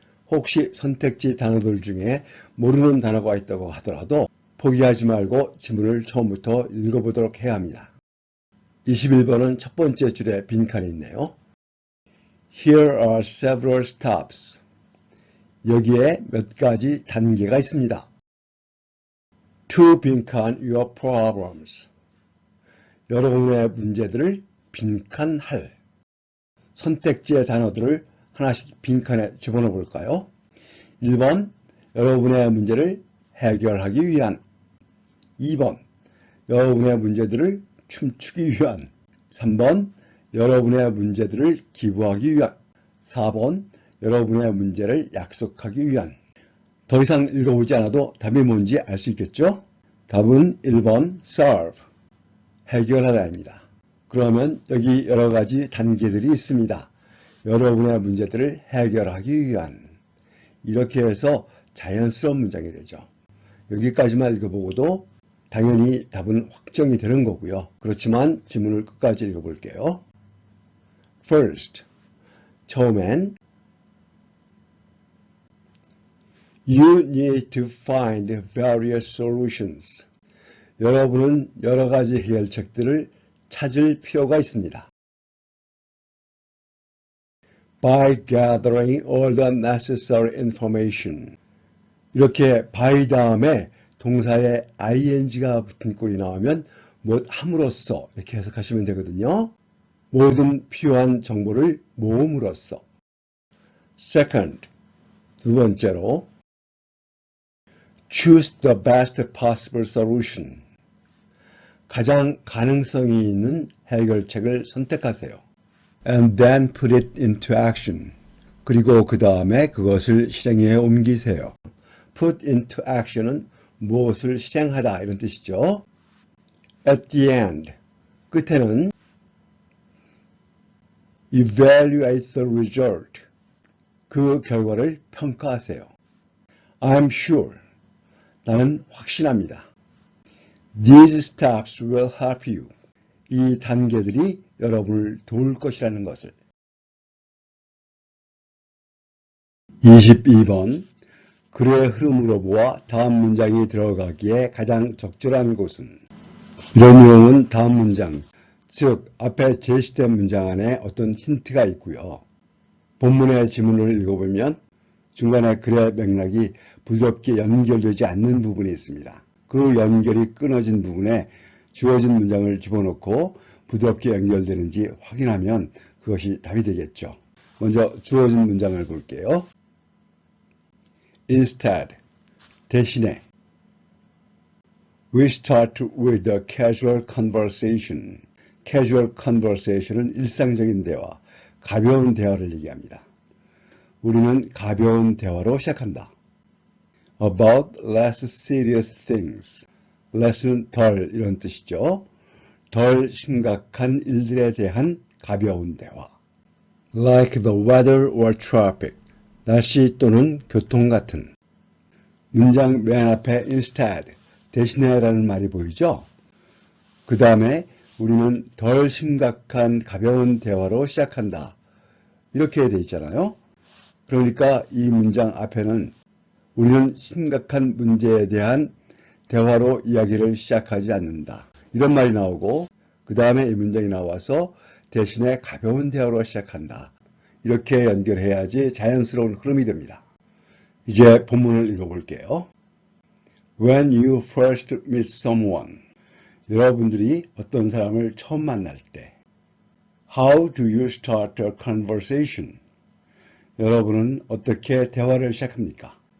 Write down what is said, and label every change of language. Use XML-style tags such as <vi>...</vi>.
<ko>혹시 선택지 단어들 중에 모르는 단어가 있다고 하더라도 포기하지 말고 지문을 처음부터 읽어보도록 해야 합니다. 21번은 첫 번째 줄에 빈칸이 있네요.</ko> <en>Here are several stops.</en> <ko>여기에 몇 가지 단계가 있습니다.</ko> <en>To 빈칸 your problems.</en> <ko>여러분의 문제들을 빈칸할. 선택지의 단어들을 하나씩 빈칸에 집어넣어 볼까요? 1번, 여러분의 문제를 해결하기 위한. 2번, 여러분의 문제들을 춤추기 위한. 3번, 여러분의 문제들을 기부하기 위한. 4번, 여러분의 문제를 약속하기 위한. 더 이상 읽어보지 않아도 답이 뭔지 알 수 있겠죠? 답은 1번 solve, 해결하다입니다. 그러면 여기 여러 가지 단계들이 있습니다. 여러분의 문제들을 해결하기 위한. 이렇게 해서 자연스러운 문장이 되죠. 여기까지만 읽어보고도 당연히 답은 확정이 되는 거고요. 그렇지만 지문을 끝까지 읽어볼게요.</ko> <en>First,</en> <ko>처음엔</ko> <en>You need to find various solutions.</en> <ko>여러분은 여러 가지 해결책들을 찾을 필요가 있습니다.</ko> <en>By gathering all the necessary information.</en> <ko>이렇게 by 다음에 동사에 ing가 붙은 꼴이 나오면 뭐 함으로써 이렇게 해석하시면 되거든요. 모든 필요한 정보를 모음으로써.</ko> <en>Second,</en> <ko>두 번째로</ko> <en>Choose the best possible solution.</en> <ko>가장 가능성이 있는 해결책을 선택하세요.</ko> <en>And then put it into action.</en> <ko>그리고 그 다음에 그것을 실행에 옮기세요.</ko> <en>Put into action</en> <ko>은 무엇을 실행하다 이런 뜻이죠.</ko> <en>At the end,</en> <ko>끝에는</ko> <en>Evaluate the result.</en> <ko>그 결과를 평가하세요.</ko> <en>I'm sure.</en> <ko>나는 확신합니다.</ko> <en>These steps will help you.</en> <ko>이 단계들이 여러분을 도울 것이라는 것을. 22번. 글의 흐름으로 보아 다음 문장이 들어가기에 가장 적절한 곳은. 이런 내용은 다음 문장, 즉 앞에 제시된 문장 안에 어떤 힌트가 있고요. 본문의 지문을 읽어보면 중간에 글의 맥락이 부드럽게 연결되지 않는 부분이 있습니다. 그 연결이 끊어진 부분에 주어진 문장을 집어넣고 부드럽게 연결되는지 확인하면 그것이 답이 되겠죠. 먼저 주어진 문장을 볼게요.</ko> <en>Instead,</en> <ko>대신에</ko> <en>We start with a casual conversation.</en> <ko>Casual conversation은 일상적인 대화, 가벼운 대화를 얘기합니다. 우리는 가벼운 대화로 시작한다.</ko> <en>About less serious things.</en> <ko>less는 덜 이런 뜻이죠. 덜 심각한 일들에 대한 가벼운 대화.</ko> <en>Like the weather or traffic.</en> <ko>날씨 또는 교통 같은. 문장 맨 앞에 instead, 대신에라는 말이 보이죠? 그 다음에 우리는 덜 심각한 가벼운 대화로 시작한다. 이렇게 돼 있잖아요. 그러니까 이 문장 앞에는 우리는 심각한 문제에 대한 대화로 이야기를 시작하지 않는다. 이런 말이 나오고 그 다음에 이 문장이 나와서 대신에 가벼운 대화로 시작한다. 이렇게 연결해야지 자연스러운 흐름이 됩니다. 이제 본문을 읽어볼게요.</ko> <en>When you first meet someone,</en> <ko>여러분들이 어떤 사람을 처음 만날 때</ko> <en>How do you start a conversation?</en> <ko>여러분은 어떻게 대화를 시작합니까?</ko>